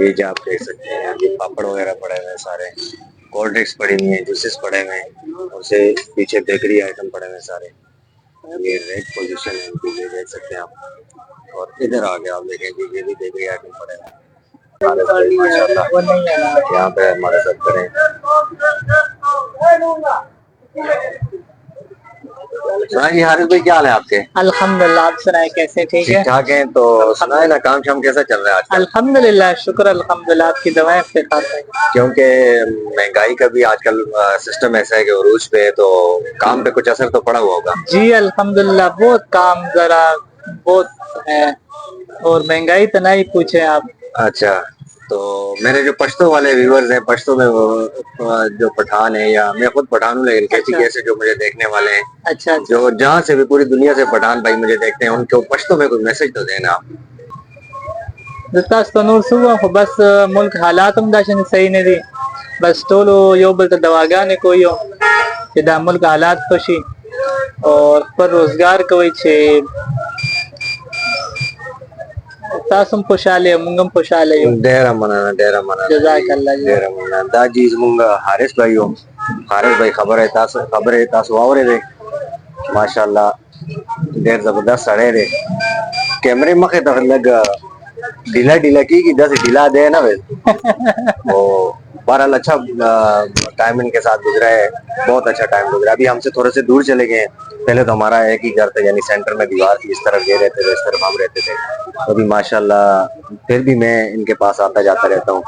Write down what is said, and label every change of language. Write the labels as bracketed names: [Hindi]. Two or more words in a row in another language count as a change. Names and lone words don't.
[Urdu] یہ جو آپ دیکھ سکتے ہیں یہ پاپڑ وغیرہ پڑے ہوئے ہیں سارے, [English] cold drinks [Urdu] پڑی ہوئی ہیں، جوسز پڑے ہوئے ہیں، اور سے پیچھے [English] bakery item [Urdu] پڑے ہوئے ہیں سارے. ये [English] red position [Urdu] ہے ان کی، یہ دیکھ سکتے ہیں آپ. اور ادھر آگے آپ دیکھیں گے یہ بھی [English] bakery item [Urdu] پڑے ہوئے ہیں ماشاءاللہ. یہاں پہ ہمارے ساتھ کریں ہاں جی حارث بھائی، کیا حال ہے آپ کے؟ الحمدللہ، آپ سنائیں کیسے؟ ٹھیک ٹھیک ہے ٹھاک ہیں؟ تو سنائے نا، کام شام کیسا چل رہا ہے آج کل؟ الحمدللہ، شکر الحمدللہ، آپ کی دعائیں افتخار ہے۔ کیونکہ مہنگائی کا بھی آج کل سسٹم ایسا ہے کہ عروج پہ ہے، تو کام پہ کچھ اثر تو پڑا ہوا ہوگا؟ جی الحمدللہ، بہت کام ذرا بہت ہے، اور مہنگائی تو نہیں پوچھے آپ۔ اچھا، تو میرے جو پشتو والے ویورز ہیں، پشتو میں جو پٹھان ہیں، یا میں خود پٹھان ہوں لیکن کیسی کیسے جو مجھے دیکھنے والے ہیں، اچھا جو جہاں سے بھی پوری دنیا سے پٹھان بھائی مجھے دیکھتے ہیں، ان کو پشتو میں کوئی میسج تو دینا آپ۔ [Pashto] دستاس تو نور سوا خو بس ملک حالاتم داشن صحیح نه دي، بس ټولو یو بل ته دواګانې کوي چې دا ملک حالات خوشي او پر روزګار کوي چې تاسو هم خوشاله موږ هم خوشاله یو۔ ډیره مننه، ډیره مننه، [Arabic] جزاک الله [Pashto] ډیره مننه۔ دا جی زمونږ حارث بھائی ہو، حارث بھائی خبره تاسو واورېدې، ماشاءالله ډیر زبردست سړی دی۔ کیمرې مخې ته لږ ڈھیلا ڈھیلا کیگی، [Urdu] دس ڈھیلا دے نا وہ بہرحال اچھا ٹائم ان کے ساتھ گزرا ہے، بہت اچھا ٹائم گزرا۔ ابھی ہم سے تھوڑے سے دور چلے گئے ہیں، پہلے تو ہمارا ایک ہی گھر تھا، یعنی سینٹر میں دیوار تھی، اس طرف یہ رہتے تھے، اس طرف ہم رہتے تھے۔ ابھی ماشاءاللہ پھر بھی میں ان کے پاس آتا جاتا رہتا ہوں۔